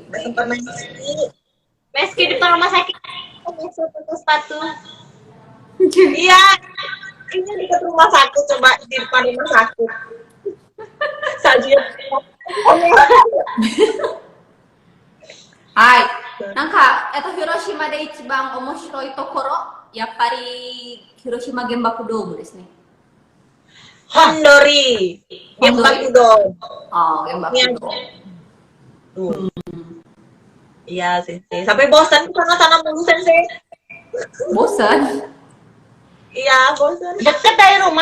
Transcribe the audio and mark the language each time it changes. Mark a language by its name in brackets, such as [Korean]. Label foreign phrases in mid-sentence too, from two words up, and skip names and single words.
[Indonesian] Sempat main di sini. Meski di depan rumah sakit pakai sepatu. Iya. Ini dekat rumah sakit, coba di depan rumah sakit. Saja. Hai. [Japanese] なんか、広島で一番面白いところ、やっぱり広島原爆ドームですね. Hondori. Genbakudo. Oh, Genbakudo. [Indonesian] Iya, Sensei. Sampai bosan ke sana mulu, Sensei. Bosan. Iya, bosan. Deket dari rumah,